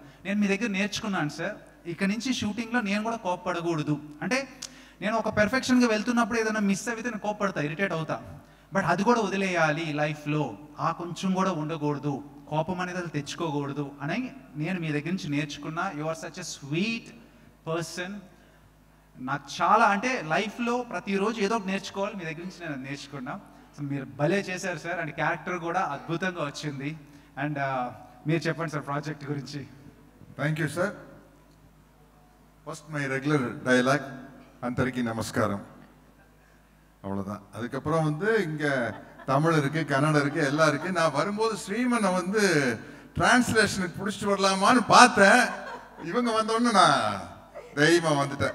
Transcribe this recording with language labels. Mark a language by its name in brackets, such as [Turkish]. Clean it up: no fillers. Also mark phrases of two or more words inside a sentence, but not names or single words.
[Telugu] నేను మీ దగ్గర నేర్చుకున్నాను సార్, ఇక నుంచి షూటింగ్లో నేను కూడా కోప్పడకూడదు. అంటే నేను ఒక పెర్ఫెక్షన్గా వెళ్తున్నప్పుడు ఏదైనా మిస్ అయితే నేను కోప్పడతా, ఇరిటేట్ అవుతా, బట్ అది కూడా వదిలేయాలి లైఫ్లో, ఆ కొంచెం కూడా ఉండకూడదు, కోపం అనేది అది తెచ్చుకోకూడదు అని నేను మీ దగ్గర నుంచి నేర్చుకున్నా. [English] you are such a sweet person. [Telugu] నాకు చాలా, అంటే లైఫ్లో ప్రతిరోజు ఏదో ఒకటి నేర్చుకోవాలి, మీ దగ్గర నుంచి నేను నేర్చుకున్నా. సో మీరు భలే చేశారు సార్, [English] and character [Telugu] కూడా అద్భుతంగా వచ్చింది. అండ్ మీరు చెప్పండి సార్ ప్రాజెక్ట్ గురించి. [English] thank you sir. first my regular dialogue, [Telugu] అందరికి నమస్కారం, [English] அவ்வளோதான். [Tamil] அதுக்கப்புறம் வந்து இங்கே தமிழ் இருக்குது, கன்னடம் இருக்குது, எல்லாம் இருக்குது. நான் வரும்போது ஸ்ரீமனை வந்து டிரான்ஸ்லேஷனுக்கு பிடிச்சிட்டு வரலாமான்னு பார்த்தேன். இவங்க வந்தோடனே நான் தைரியமாக வந்துட்டேன்.